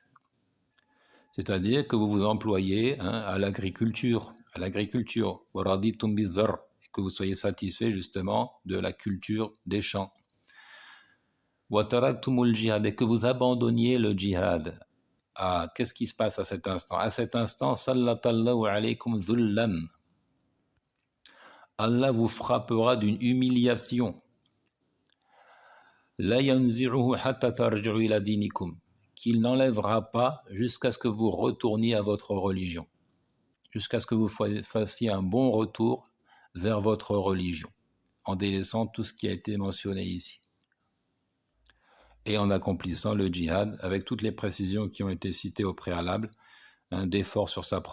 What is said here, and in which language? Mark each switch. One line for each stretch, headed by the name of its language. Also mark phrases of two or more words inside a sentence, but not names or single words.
French: C'est-à-dire que vous vous employez, hein, à l'agriculture, et que vous soyez satisfait justement de la culture des champs. Et que vous abandonniez le djihad. Ah, qu'est-ce qui se passe à cet instant? À cet instant,
Arabic: سلط الله عليكم ذلا.
French: Allah vous frappera d'une humiliation.
Arabic: لا ينزعه حتى ترجعوا إلى دينكم.
French: Qu'il n'enlèvera pas jusqu'à ce que vous retourniez à votre religion. Jusqu'à ce que vous fassiez un bon retour vers votre religion, en délaissant tout ce qui a été mentionné ici. Et en accomplissant le djihad avec toutes les précisions qui ont été citées au préalable, d'effort sur sa